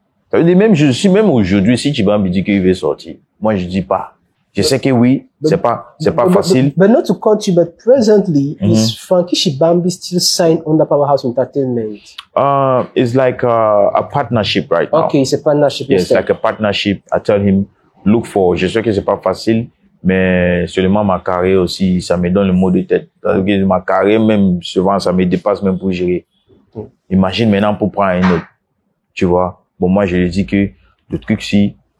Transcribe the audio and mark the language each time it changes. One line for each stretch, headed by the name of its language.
French: Ça veut dire même, je suis même aujourd'hui, si Chibambi dit qu'il veut sortir, moi je dis pas. Je sais que oui, c'est pas facile.
English: But not to cut you, but presently, is Frankie Chibambi still signed under Powerhouse Entertainment? It's like a partnership right now. Okay, it's a partnership. Yes, like a partnership. I tell him, look for.
French: Je sais que c'est pas facile, mais seulement ma carrière aussi, ça me donne le mot de tête. Parce que ma carrière même, souvent, ça me dépasse même pour gérer. Imagine maintenant pour prendre un autre. Tu vois? Bon, moi, je lui dis que le truc, si